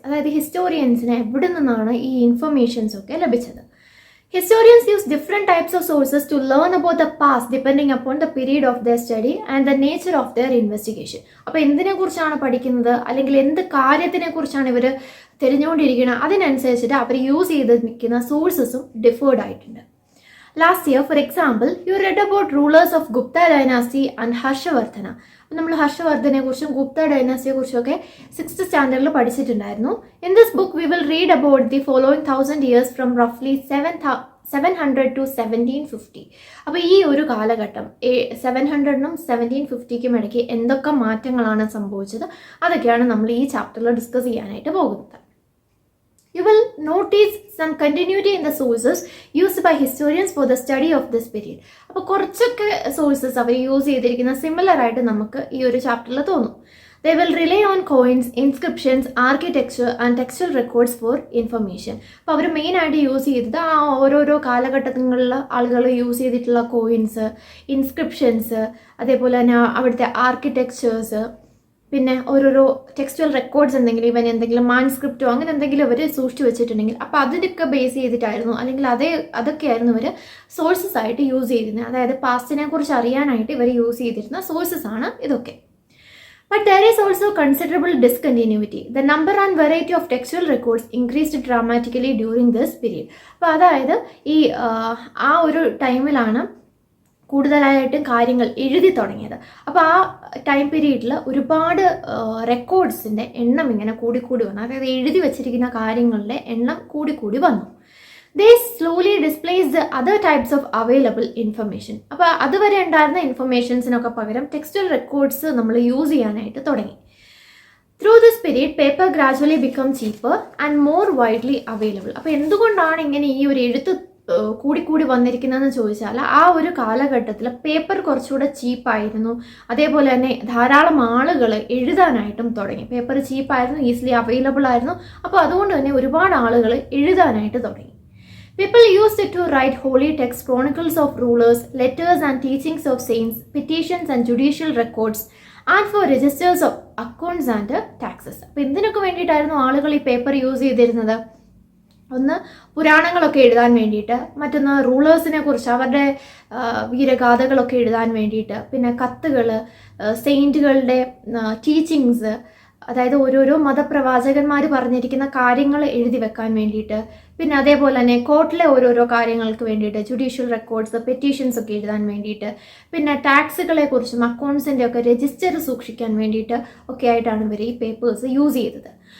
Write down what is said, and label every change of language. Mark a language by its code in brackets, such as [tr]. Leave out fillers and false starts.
[ml] അതായത് ഹിസ്റ്റോറിയൻസിന് എവിടെ നിന്നാണ് ഈ ഇൻഫർമേഷൻസ് ഒക്കെ ലഭിച്ചത്. [en] Historians use different types of sources to learn about the past depending upon the period of their study and the nature of their investigation. [ml] അപ്പോൾ എന്തിനെ കുറിച്ചാണ് പഠിക്കുന്നത് അല്ലെങ്കിൽ എന്ത് കാര്യത്തിനെ കുറിച്ചാണ് ഇവർ തിരഞ്ഞുകൊണ്ടിരിക്കുന്നത് അതിനനുസരിച്ചിട്ട് അവർ യൂസ് ചെയ്തിരിക്കുന്ന സോഴ്സസും ഡിഫേർഡ് ആയിട്ടുണ്ട്. [en] Last year, for example, you read about rulers of Gupta dynasty and Harshavardhana. [ml] നമ്മൾ ഹർഷവർദ്ധനെ കുറിച്ചും ഗുപ്ത ഡൈനാസ്റ്റിയെ കുറിച്ചും ഒക്കെ 6th സ്റ്റാൻഡേർഡിൽ പഠിച്ചിട്ടുണ്ടായിരുന്നു. [en] In this book we will read about the following 1000 years from റഫ്ലി 700 to 1750. [ml] അപ്പോൾ ഈ ഒരു കാലഘട്ടം 700നും 1750ക്കും ഇടയ്ക്ക് എന്തൊക്കെ മാറ്റങ്ങളാണ് സംഭവിച്ചത് അതൊക്കെയാണ് നമ്മൾ ഈ ചാപ്റ്ററിൽ ഡിസ്കസ് ചെയ്യാനായിട്ട് പോകുന്നത്. [en] You will notice some continuity in the sources used by historians for the study of this period. [ml] അപ്പോൾ കുറച്ചൊക്കെ സോഴ്സസ് അവർ യൂസ് ചെയ്തിരിക്കുന്ന സിമിലർ ആയിട്ട് നമുക്ക് ഈ ഒരു ചാപ്റ്ററിൽ തോന്നും. [en] They will rely on coins, inscriptions, architecture and textual records for information. [ml] അപ്പോൾ അവർ മെയിനായിട്ട് യൂസ് ചെയ്തത് ആ ഓരോരോ കാലഘട്ടങ്ങളിൽ ആളുകൾ യൂസ് ചെയ്തിട്ടുള്ള കോയിൻസ്, ഇൻസ്ക്രിപ്ഷൻസ്, അതേപോലെ തന്നെ അവിടുത്തെ ആർക്കിടെക്ചേഴ്സ്, പിന്നെ ഓരോരോ ടെക്സ്റ്റുവൽ റെക്കോർഡ്സ് എന്തെങ്കിലും മാൻസ്ക്രിപ്റ്റോ അങ്ങനെ എന്തെങ്കിലും അവർ സൂക്ഷിച്ചു വെച്ചിട്ടുണ്ടെങ്കിൽ അപ്പോൾ അതിനൊക്കെ ബേസ് ചെയ്തിട്ടായിരുന്നു അല്ലെങ്കിൽ അതൊക്കെയായിരുന്നു ഇവർ സോഴ്സസ് ആയിട്ട് യൂസ് ചെയ്തിരുന്നത്. അതായത് പാസ്റ്റിനെ കുറിച്ച് അറിയാനായിട്ട് ഇവർ യൂസ് ചെയ്തിരുന്ന സോഴ്സസ് ആണ് ഇതൊക്കെ. [en] But there is also considerable discontinuity. The number and variety of textual records increased dramatically during this period. [ml] അപ്പോൾ അതായത് ഈ ആ ഒരു ടൈമിലാണ് കൂടുതലായിട്ടും കാര്യങ്ങൾ എഴുതി തുടങ്ങിയത്. അപ്പോൾ ആ ടൈം പീരീഡിൽ ഒരുപാട് റെക്കോർഡ്സിൻ്റെ എണ്ണം ഇങ്ങനെ കൂടിക്കൂടി വന്നു. അതായത് എഴുതി വച്ചിരിക്കുന്ന കാര്യങ്ങളുടെ എണ്ണം കൂടിക്കൂടി വന്നു. [en] They slowly displaced the other types of available information. [ml] അപ്പോൾ അതുവരെ ഉണ്ടായിരുന്ന ഇൻഫർമേഷൻസിനൊക്കെ പകരം ടെക്സ്റ്റൽ റെക്കോർഡ്സ് നമ്മൾ യൂസ് ചെയ്യാനായിട്ട് തുടങ്ങി. [en] Through this period, paper gradually became cheaper and more widely available. [ml] അപ്പോൾ എന്തുകൊണ്ടാണ് ഇങ്ങനെ ഈ ഒരു എഴുത്ത് കൂടിക്കൂടി വന്നിരിക്കുന്നതെന്ന് ചോദിച്ചാൽ ആ ഒരു കാലഘട്ടത്തിൽ പേപ്പർ കുറച്ചുകൂടെ ചീപ്പായിരുന്നു. അതേപോലെ തന്നെ ധാരാളം ആളുകൾ എഴുതാനായിട്ടും തുടങ്ങി. പേപ്പർ ചീപ്പായിരുന്നു, ഈസിലി അവൈലബിൾ ആയിരുന്നു. അപ്പോൾ അതുകൊണ്ട് തന്നെ ഒരുപാട് ആളുകൾ എഴുതാനായിട്ട് തുടങ്ങി. [en] People used it to write holy texts, chronicles of rulers, letters and teachings of saints, petitions and judicial records, and for registers of accounts and taxes. [ml] അപ്പോൾ എന്തിനൊക്കെ വേണ്ടിയിട്ടായിരുന്നു ആളുകൾ ഈ പേപ്പർ യൂസ് ചെയ്തിരുന്നത്? ഒന്ന് പുരാണങ്ങളൊക്കെ എഴുതാൻ വേണ്ടിയിട്ട്, മറ്റൊന്ന് റൂളേഴ്സിനെ കുറിച്ച് അവരുടെ വീരഗാഥകളൊക്കെ എഴുതാൻ വേണ്ടിയിട്ട്, പിന്നെ കത്തുകൾ, സെയിൻറ്റുകളുടെ ടീച്ചിങ്സ്, അതായത് ഓരോരോ മതപ്രവാചകന്മാർ പറഞ്ഞിരിക്കുന്ന കാര്യങ്ങൾ എഴുതി വെക്കാൻ വേണ്ടിയിട്ട്, പിന്നെ അതേപോലെ തന്നെ കോർട്ടിലെ ഓരോരോ കാര്യങ്ങൾക്ക് വേണ്ടിയിട്ട് ജുഡീഷ്യൽ റെക്കോർഡ്സ്, പെറ്റീഷൻസ് ഒക്കെ എഴുതാൻ വേണ്ടിയിട്ട്, പിന്നെ ടാക്സുകളെ കുറിച്ചും അക്കൗണ്ട്സിൻ്റെ ഒക്കെ രജിസ്റ്റർ സൂക്ഷിക്കാൻ വേണ്ടിയിട്ട് ഒക്കെ ആയിട്ടാണ് ഇവർ ഈ പേപ്പേഴ്സ് യൂസ് ചെയ്തത്.